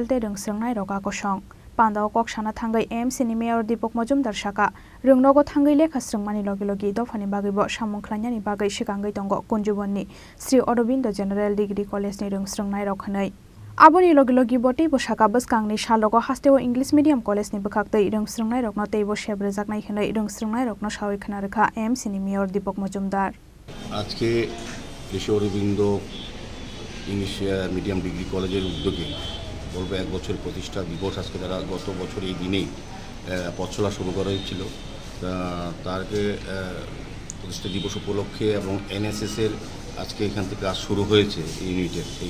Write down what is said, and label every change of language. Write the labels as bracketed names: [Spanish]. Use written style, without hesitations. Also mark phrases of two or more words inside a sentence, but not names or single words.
[Kok Borok] te Rungsrangnai Roga Kosong Panda o Koksana Thangai AMC ni Mayor Deepak Majumdar Saka Rungnogo Thangai lekha srungmani logi dofani bagibo samung khlainani bagai sikangai tongo kunjubonni Shri Aurobindo General Degree College ni rungsrangnai rokhanai Aboni logi boti bo saka baskangni salogo hasteo English Medium College ni bukhaktei rungsrangnai rokno teibo sebrejaknai khnai rungsrangnai rokno sawi khna rekha AMC ni Mayor Deepak Majumdar [Bangla] আজকে শ্রী অরবিন্দ ইংলিশ মিডিয়াম ডিগ্রি কলেজের উদ্যোগে বলবো 1 বছর প্রতিষ্ঠা দিবস আজকে তারা গত বছর এই দিনেই পথচলা শুরু করা হয়েছিল তারকে প্রতিষ্ঠা দিবস উপলক্ষে এবং NSS এর আজকে এখান থেকে কাজ শুরু হয়েছে ইউনিটের এই